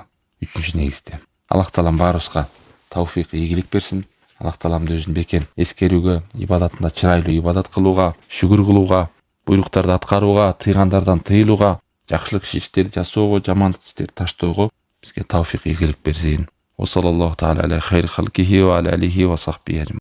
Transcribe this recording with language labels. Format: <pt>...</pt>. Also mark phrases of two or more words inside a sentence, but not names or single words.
<ky>3-чү негизде. Аллах Таалам баарыбызга тауфик, ийгилик берсин. Аллах Тааламды өзүн бекен эскерүүгө, ибадатында чырайлуу ибадат кылууга, шүгүр кылууга, буйруктарды аткарууга, тыйгандардан тыйылууга, жакшылык иштерди жасоого, жамандык иштерди таштоого бизге тауфик, ийгилик берсин.</ky> <ar>وصلى الله تعالى على خير خلقه وعلى آله وصحبه.</ar>